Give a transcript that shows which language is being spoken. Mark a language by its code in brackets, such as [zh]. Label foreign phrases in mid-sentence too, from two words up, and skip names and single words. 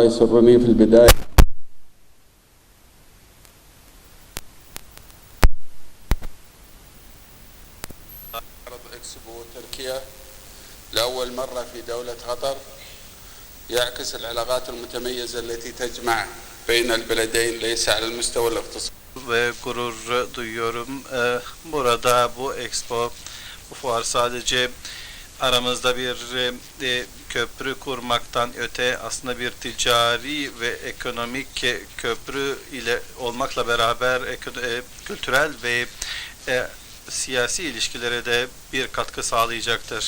[ar] يسرني في البداية عرض إكسبو تركيا لأول مرة في دولة قطر يعكس العلاقات المتميزة التي تجمع بين البلدين ليس على المستوى الاقتصادي. [tr] Ve gurur duyuyorum. Burada bu expo, bu fuar sadece aramızda bir köprü kurmaktan öte aslında bir ticari ve ekonomik köprü ile olmakla beraber kültürel ve siyasi ilişkilere de bir katkı sağlayacaktır.